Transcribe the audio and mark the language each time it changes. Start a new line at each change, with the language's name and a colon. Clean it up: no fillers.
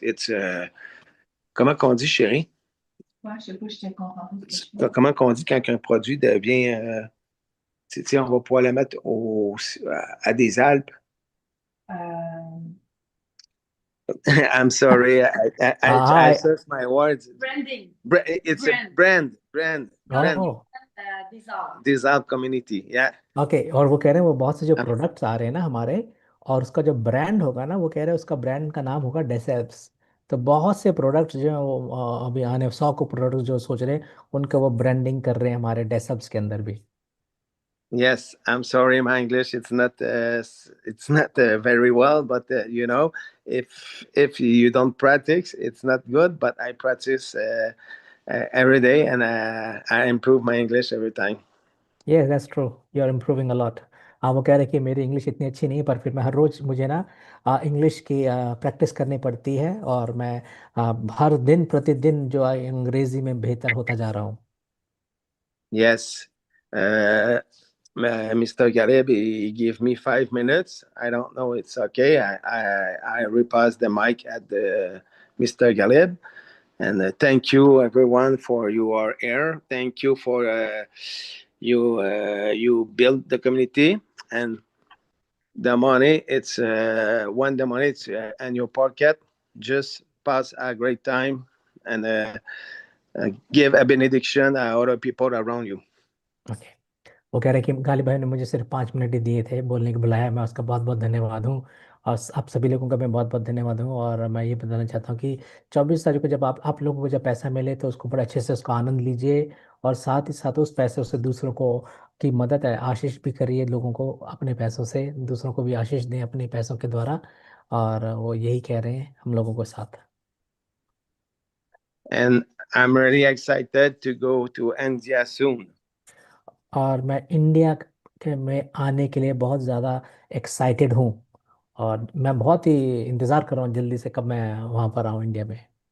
French: It's comment qu'on dit, chérie? Ouais, je sais pas, je te comprends pas ce que tu dis. Comment qu'on dit quand un produit devient, tu sais, on va pouvoir le mettre à des Alpes.
English: I'm sorry, I search my words. Branding. It's a brand. Oh, Dissolve community, yeah.
Hindi: Okay. और वो कह रहे हैं वो बहुत से जो products आ रहे हैं ना हमारे, और उसका जो ब्रांड होगा ना, वो कह रहे हैं उसका ब्रांड का नाम होगा डेसेप्स। तो बहुत से प्रोडक्ट्स जो हैं वो अभी आने 100 को प्रोडक्ट जो सोच रहे हैं उनका वो ब्रांडिंग कर रहे हैं हमारे डेसेप्स के अंदर भी।
English: Yes, I'm sorry, my English it's not very well, but you know, if you don't practice, it's not good. But I practice every day, and I improve my English every time.
Hindi: ये
English: That's true, you are improving a lot.
Hindi: हाँ, वो कह रहे हैं कि मेरी English इतनी अच्छी नहीं है, पर फिर मैं हर रोज़ मुझे ना इंग्लिश की प्रैक्टिस करनी पड़ती है और मैं हर दिन प्रतिदिन जो अंग्रेजी में बेहतर होता जा रहा हूँ।
English: Yes, Mr. Garib, he gave me 5 minutes. I don't know, it's okay. I repass the mic at Mr. Garib. And thank you everyone for your air. Thank you for you build the community, and the money. It's when the money it's in your pocket. Just pass a great time and give a benediction to other people around you.
Hindi: Okay. वो कह रहे हैं कि गालिब भाई ने मुझे सिर्फ 5 minute ही दिए थे बोलने के, बुलाया, मैं उसका बहुत बहुत धन्यवाद हूँ। और आप सभी लोगों का मैं बहुत बहुत धन्यवाद हूँ। और मैं ये बताना चाहता हूँ कि 24 तारीख को जब आप लोगों को जब पैसा मिले तो उसको बड़े अच्छे से उसका आनंद लीजिए, और साथ ही साथ उस पैसे से दूसरों को की मदद है, आशीष भी करिए लोगों को अपने पैसों से, दूसरों को भी आशीष दें अपने पैसों के द्वारा। और वो यही कह रहे हैं हम लोगों के साथ।
English: And I'm really excited to go to India soon.
Hindi: और मैं इंडिया में आने के लिए बहुत ज़्यादा एक्साइटेड हूँ और मैं बहुत ही इंतज़ार कर रहा हूँ जल्दी से कब मैं वहाँ पर आऊँ इंडिया में।